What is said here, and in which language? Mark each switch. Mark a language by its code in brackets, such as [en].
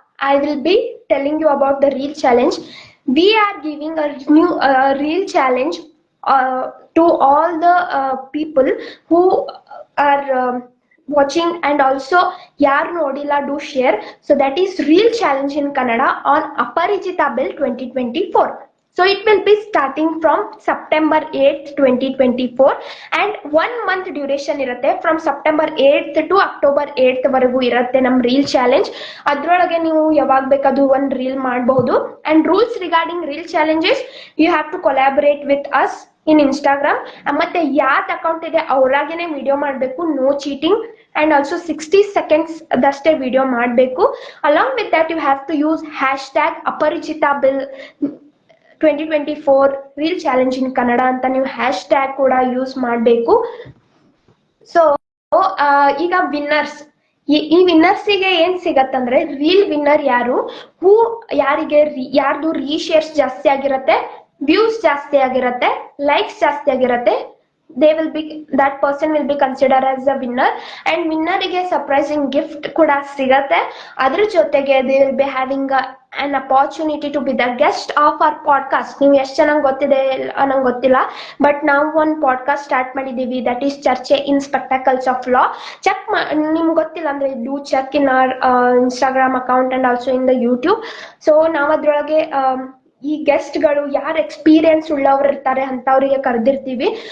[en] I will be telling you about the reel challenge. We are giving a new reel challenge to all the people who are watching, and also [kn] ಯಾರು ನೋಡಿಲ್ಲ [en] do share. So that is reel challenge in Kannada on Aparijita Bill 2024. So it will be starting from September 8th 2024 and 1 month duration [kn] ಇರುತ್ತೆ. [en] From September 8th to October 8th [kn] ವರೆಗೂ ಇರುತ್ತೆ ನಮ್ಮ [en] Reel challenge. [kn] ಅದ್ರೊಳಗೆ ನೀವು ಯಾವಾಗ ಬೇಕಾದ್ರೂ ಒಂದು reel ಮಾಡಬಹುದು. [en] And rules regarding reel challenges, you have to collaborate with us in Instagram. [kn] ಮತ್ತೆ ಯಾವ್ದು ಅಕೌಂಟ್ ಇದೆ ಅವ್ರಾಗೇನೆ ವಿಡಿಯೋ ಮಾಡಬೇಕು, [en] No cheating. And also 60 seconds [kn] ದಷ್ಟೇ video ಮಾಡಬೇಕು. [en] along with that you have to use hashtag Aparichita bill 2024 reel challenge in Kannada [kn] ಅಂತ ನೀವು hashtag ಕೂಡ use ಮಾಡಬೇಕು. ಸೊ ಈಗ ವಿನ್ನರ್ಸ್, ಈ ವಿನ್ನರ್ಸಿಗೆ ಏನ್ ಸಿಗತ್ತಂದ್ರೆ, ರೀಲ್ ವಿನ್ನರ್ ಯಾರು, ಯಾರಿಗೆ ಯಾರ್ದು ರೀಶೇರ್ಸ್ ಜಾಸ್ತಿ ಆಗಿರತ್ತೆ, ವ್ಯೂಸ್ ಜಾಸ್ತಿ ಆಗಿರತ್ತೆ, ಲೈಕ್ಸ್ ಜಾಸ್ತಿ ಆಗಿರತ್ತೆ, [en] that person will be considered as the winner. And winner ಗೆ surprising gift [kn] ಕೂಡ ಸಿಗತ್ತೆ. ಅದ್ರ ಜೊತೆಗೆ [en] they will be having an opportunity to be the guest of our podcast. [kn] ನೀವು ಎಷ್ಟು ಚೆನ್ನಾಗಿ ಗೊತ್ತಿದೆ ನಂಗೆ ಗೊತ್ತಿಲ್ಲ, ಬಟ್ ನಾವು ಒಂದು ಪಾಡ್ಕಾಸ್ಟ್ ಸ್ಟಾರ್ಟ್ ಮಾಡಿದೀವಿ, ದಟ್ ಈಸ್ ಚರ್ಚೆ ಇನ್ ಸ್ಪೆಕ್ಟಾಕಲ್ಸ್ ಆಫ್ ಲಾ. [en] check [kn] ನಿಮ್ಗೆ ಗೊತ್ತಿಲ್ಲ ಅಂದ್ರೆ [en] Do check in our Instagram account and also in the YouTube. [kn] So ನಾವು ಅದ್ರೊಳಗೆ ಈ ಗೆಸ್ಟ್ಗಳು ಯಾರು ಎಕ್ಸ್ಪೀರಿಯನ್ಸ್ ಉಳ್ಳವ್ರು ಇರ್ತಾರೆ ಅಂತವ್ರಿಗೆ ಕರೆದಿರ್ತೀವಿ.